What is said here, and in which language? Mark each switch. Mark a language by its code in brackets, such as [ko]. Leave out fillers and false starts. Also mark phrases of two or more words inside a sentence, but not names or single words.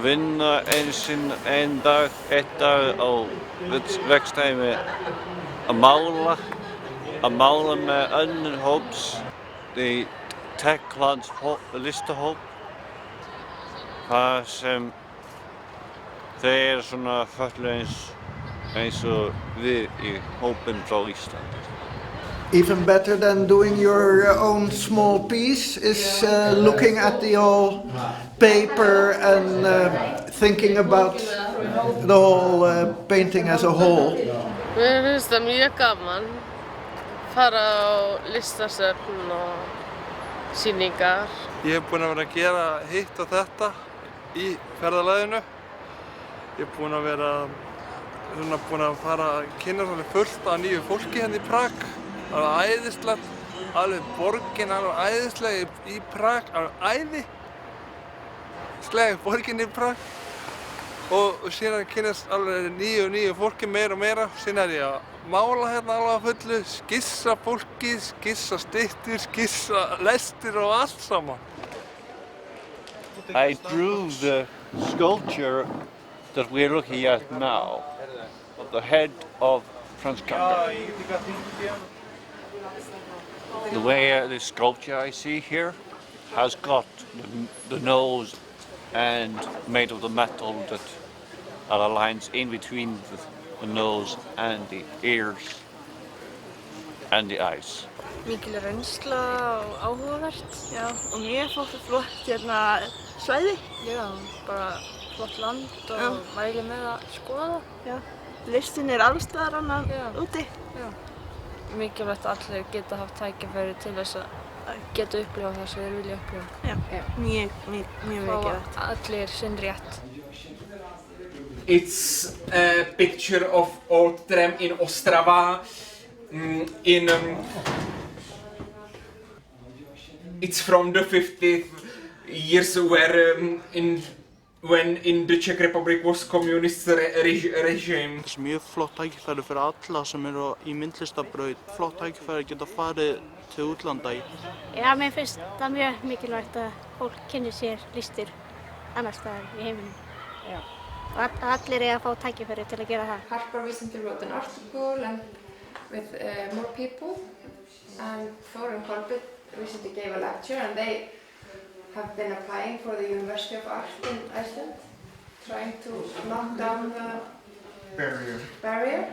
[is] vinna einn dag á vegstæði með að mála með önnur hóps, í Techlands listahóp, þar sem þeir eru svona fötluð eins og við í hópinn frá Íslandi. [en] Even better than doing your own small piece is looking at the whole paper and thinking about the whole painting as a whole. [is] Mér finnst það mjög gaman að fara á listasöfn og sýningar. Ég hef búinn að vera að gera hitt og þetta í ferðalaginu. Ég hef búinn að fara að kynna svolítið fullt af nýju fólki hérna í Prag. Alveg æðislegt, alveg borgin alveg æðisleg í Prag, alveg æðisleg borgin í Prag. Og síðan kynnast alveg nýju fólki meira og meira. Síðan er ég að mála hérna alveg að fullu, skissa fólki, skissa styttur, skissa lestir og allt saman. [en] I drew the sculpture that we're looking at now, of the head of Franz Kafka. The way the sculpture I see here has got the nose and made of the metal that are lines in between the nose and the ears and the eyes. [is] Mikil reynsla og áhugavert, já, og mjög flott hérna svæði. Já, bara flott land og mæli með að skoða. Já, listin alls staðar annað úti. Já. Mikilvægt að allir geta haft tækifæri til þess að geta upplifa það sem þeir vilja upplifa. Já, mjög mikilvægt. Allir sinn rétt. [en] It's a picture of old tram in Ostrava. It's from the 50th years when in the Czech Republic was communist regime. [is] Það er mjög flott tækifæri fyrir alla sem eru í myndlistabraut. Flott tækifæri að geta farið til útlanda í. Já, mér finnst það mjög mikilvægt að fólk kynni sér listir annars staðar í heiminum. Já. Og allir eiga að fá tækifæri til að gera það. [en] Harper recently wrote an article and with more people, and Þórunn Kolbeinn recently gave a lecture, and they have been applying for the University of Art in Iceland, trying to knock down the barrier.